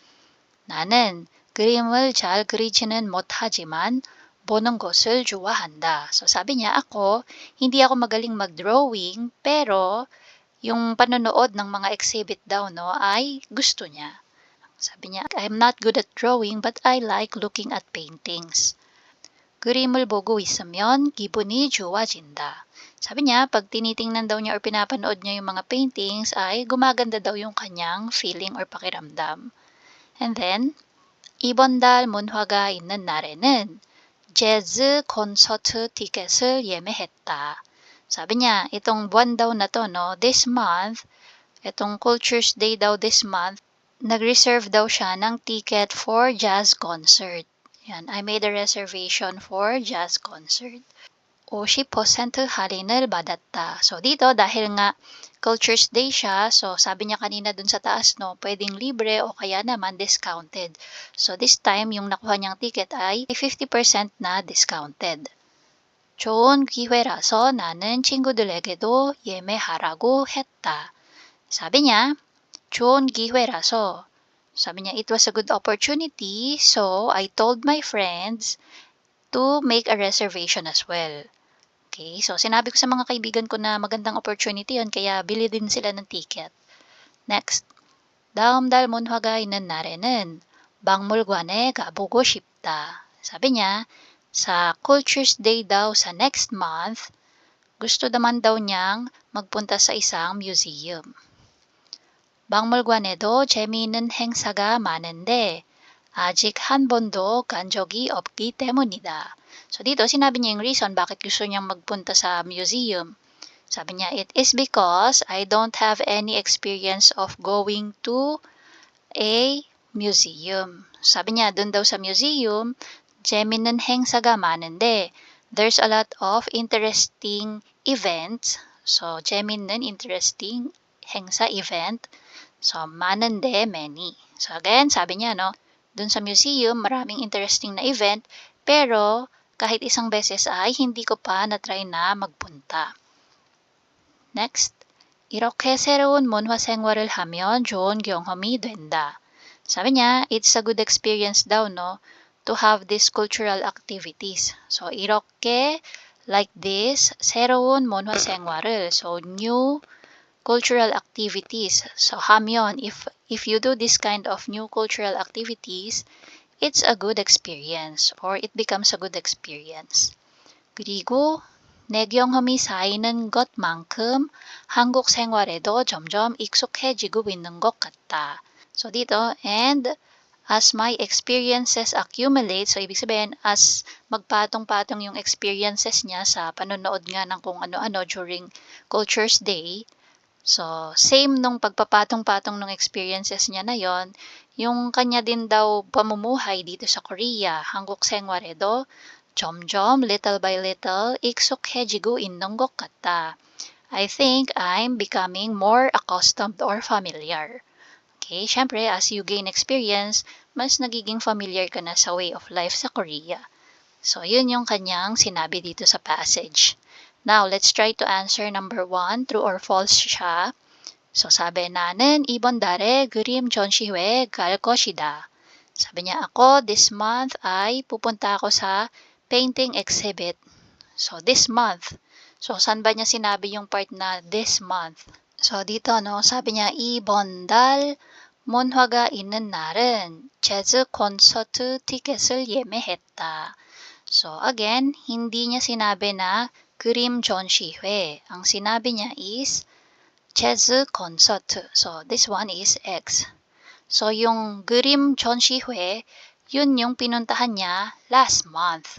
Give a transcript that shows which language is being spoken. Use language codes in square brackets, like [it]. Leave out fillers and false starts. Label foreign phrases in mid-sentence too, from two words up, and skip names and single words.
[ko] 나는 그림을 잘 그리지는 못하지만 보는 것을 좋아한다. [tl] So, sabi niya, hindi ako magaling mag-drawing, pero yung panonood ng mga exhibit daw, no, ay gusto niya. Sabi niya, [en] I'm not good at drawing, but I like looking at paintings. [ko] 그림을 보고 있으면 기분이 좋아진다. [tl] Sabi niya, pag tinitingnan daw niya or pinapanood niya yung mga paintings, ay gumaganda daw yung kanyang feeling or pakiramdam. [en] And then, [ko] 이번 달 문화가 있는 날에는 재즈 콘서트 티켓을 예매했다. [tl] Sabi niya, itong buwan daw na to, no, [en] this month, [tl] itong Culture's Day daw [en] this month, [tl] nag-reserve daw siya ng ticket [en] for jazz concert. Yan, I made a reservation for jazz concert. [ko] 50% 할인을 받았다. [tl] So dito, dahil nga Culture's Day siya, so sabi niya kanina dun sa taas, no, pwedeng libre o kaya naman discounted. So this time, yung nakuha niyang ticket ay 50% na discounted. [ko] 좋은 기회라서 나는 친구들에게도 예매하라고 했다. [tl] Sabi niya, [ko] 좋은 기회라서. [tl] Sabi niya, [en] it was a good opportunity, so I told my friends to make a reservation as well. [tl] Okay, so sinabi ko sa mga kaibigan ko na magandang opportunity yon, kaya bili din sila ng ticket. [en] Next, [ko] 다음 달 문화가 있는 날에는 박물관에 가보고 싶다. [tl] Sabi niya, sa Culture's Day daw sa [en] next month, [tl] gusto naman daw niyang magpunta sa isang museum. [ko] 박물관에도 재미있는 행사가 많은데 아직 한 번도 간 적이 없기 때문이다. [tl] So dito, sinabi niya yung reason bakit gusto niyang magpunta sa museum. Sabi niya, [en] it is because I don't have any experience of going to a museum. [tl] Sabi niya, dun daw sa museum, [ko] 재미있는 행사가 많은데 [en] there's a lot of interesting events. So, 재미있는, interesting, 행사, event. So, 많은데, many. So, again, [tl] sabi niya, no, dun sa museum, maraming interesting na event, pero kahit isang beses ay hindi ko pa na-try na magpunta. [en] Next, [ko] 이렇게 새로운 문화 생활을 하면 좋은 경험이 된다. [tl] Sabi niya, [en] it's a good experience daw, no, to have these cultural activities. So 이렇게 like this [ko] 새로운 문화 생활을 [en] so new cultural activities. So 하면 if you do this kind of new cultural activities, it's a good experience or it becomes a good experience. [ko] 그리고 내 경험이 쌓이는 것만큼 한국 생활에도 점점 익숙해지고 있는 것 같다. [tl] So dito, [en] and as my experiences accumulate, [tl] so ibig sabihin, as magpatong-patong yung experiences niya sa panonood nga ng kung ano-ano during Cultures Day, so same nung pagpapatong-patong ng experiences niya na yon, yung kanya din daw pamumuhay dito sa Korea, [ko] 한국 생활에도 점점 [en] little by little [ko] 익숙해지고 있는 것 같다. [en] I think I'm becoming more accustomed or familiar. Okay, syempre as you gain experience, [tl] mas nagiging familiar ka na sa [en] way of life [tl] sa Korea. So yun yung kanyang sinabi dito sa passage. [en] Now, let's try to answer number 1, true or false siya. [tl] So sabi, [ko] 나는 이번 달에 그림 전시회에 갈 것이다. [tl] Sabi niya, ako [en] this month [tl] ay pupunta ako sa painting exhibit. [en] So this month. [tl] So saan ba niya sinabi yung part na [en] this month? [tl] So dito sabi niya [ko] 이번 달 몬화가 있는 날은 재즈 콘서트 티켓을 예매했다. [tl] So again, hindi niya sinabi na [ko] 그림 전시회. [tl] Ang sinabi niya is [ko] 재즈 콘서트. [en] So this one is X. So yung [ko] 그림 전시회, [tl] yun yung pinuntahan niya [en] last month.